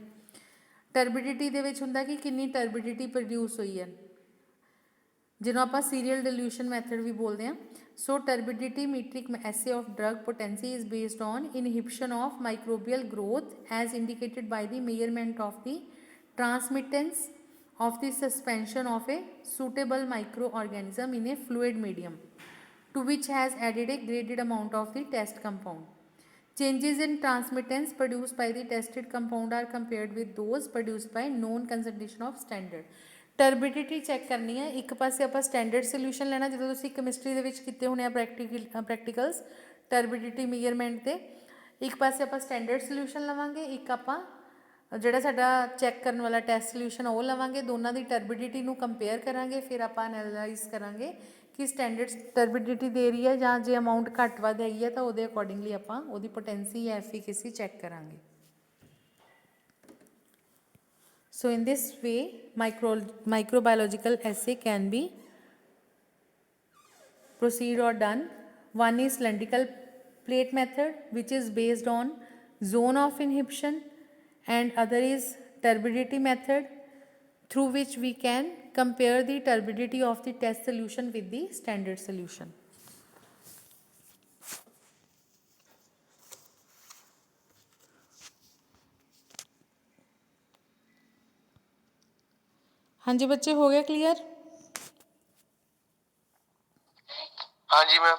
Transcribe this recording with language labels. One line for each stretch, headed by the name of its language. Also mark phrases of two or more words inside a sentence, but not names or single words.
Punjabi: ਟਰਬਿਡਿਟੀ ਦੇ ਵਿੱਚ ਹੁੰਦਾ ਕਿ ਕਿੰਨੀ
English: turbidity produce
Punjabi: ਹੋਈ ਹੈ, ਜਿਹਨੂੰ ਆਪਾਂ
English: serial dilution method
Punjabi: ਵੀ ਬੋਲਦੇ ਹਾਂ।
English: so turbidity metric assay of drug potency is based on inhibition of microbial growth as indicated by the measurement of the transmittance of the suspension of a suitable microorganism in a fluid medium to which has added a graded amount of the test compound. changes in transmittance produced by the tested compound are compared with those produced by known concentration of standard turbidity
Punjabi: ਚੈੱਕ ਕਰਨੀ ਹੈ ਇੱਕ ਪਾਸੇ ਆਪਾਂ
English: standard solution
Punjabi: ਲੈਣਾ ਜਦੋਂ ਤੁਸੀਂ ਕੈਮਿਸਟਰੀ ਦੇ ਵਿੱਚ ਕੀਤੇ ਹੋਣੇ ਆ
English: practicals turbidity measurement
Punjabi: ਤੇ ਇੱਕ ਪਾਸੇ ਆਪਾਂ ਸਟੈਂਡਰਡ ਸੋਲਿਊਸ਼ਨ ਲਵਾਂਗੇ ਇੱਕ ਆਪਾਂ ਜਿਹੜਾ ਸਾਡਾ ਚੈੱਕ ਕਰਨ ਵਾਲਾ
English: test solution
Punjabi: ਉਹ ਲਵਾਂਗੇ ਦੋਨਾਂ ਦੀ ਟਰਬਿਡਿਟੀ ਨੂੰ ਕੰਪੇਅਰ ਕਰਾਂਗੇ ਫਿਰ ਆਪਾਂ ਐਨਾਲਾਈਜ਼ ਕਰਾਂਗੇ ਕਿ
English: standard turbidity
Punjabi: ਦੇ ਰਹੀ ਹੈ ਜਾਂ ਜੇ ਅਮਾਊਂਟ ਘੱਟ ਵੱਧ ਹੈਗੀ ਹੈ ਤਾਂ ਉਹਦੇ ਅਕੋਰਡਿੰਗਲੀ ਆਪਾਂ ਉਹਦੀ ਪੋਟੈਂਸੀ ਜਾਂ ਐਫੀਕੇਸੀ ਚੈੱਕ ਕਰਾਂਗੇ
English: so in this way microbiological assay can be proceed or done. One is cylindrical plate method which is based on zone of inhibition and other is turbidity method through which we can compare the turbidity of the test solution with the standard solution.
Hindi: हाँ जी बच्चे हो गया क्लियर? हाँ जी मैम।